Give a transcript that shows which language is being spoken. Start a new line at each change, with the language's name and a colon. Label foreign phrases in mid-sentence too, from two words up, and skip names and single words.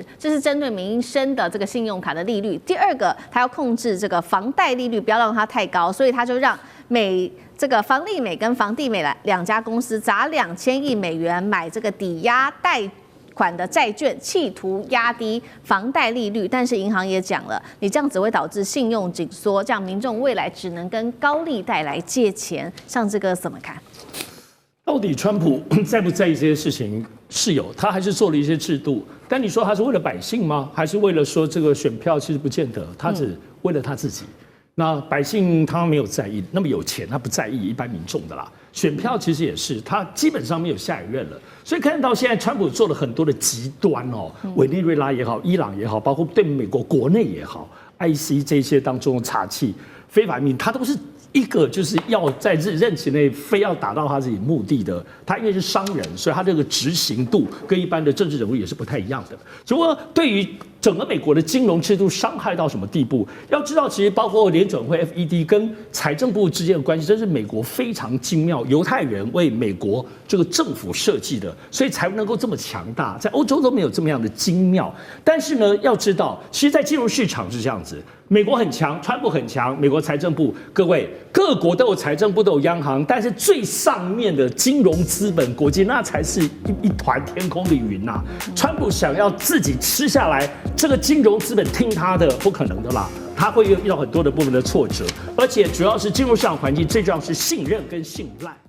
Chinese: 這是針對民生的這個信用卡的利率。第二個，他要控制這個房貸利率，不要讓它太高，所以他就讓這個房利美跟房地美2家公司砸$2000億買這個抵押貸款的債券，企圖壓低房貸利率，但是銀行也講了，你這樣只會導致信用緊縮，這樣民眾未來只能跟高利貸來借錢。像這個怎麼看？到底川普在不在意這些事情？是有，他還是做了一些制度。但你說他是為了百姓嗎？還是為了說這個選票？其實不見得，他只為了他自己。那百姓他沒有在意，那麼有錢他不在意一般民眾的啦。選票其實也是，他基本上沒有下一任了。所以看到現在川普做了很多的極端哦，委內瑞拉也好，伊朗也好，包括對美國國內也好 ，IC 這些當中的查緝非法移民，他都是一個就是要在任期內非要達到他自己目的的。他因為是商人，所以他這個執行度跟一般的政治人物也是不太一樣的。只不過對於整個美國的金融制度傷害到什麼地步？要知道，其實包括聯準會 FED 跟財政部之間的關係，真是美國非常精妙，猶太人為美國這個政府設計的，所以才能夠這麼強大。在歐洲都沒有這麼樣的精妙。但是呢，要知道，其實，在金融市場是這樣子，美國很強，川普很強，美國財政部，各位各國都有財政部，都有央行，但是最上面的金融資本國際，那才是一團天空的雲吶。川普想要自己吃下來。這個金融資本聽他的不可能的啦，他會遇到很多的部分的挫折，而且主要是金融市場環境最重要是信任跟信賴。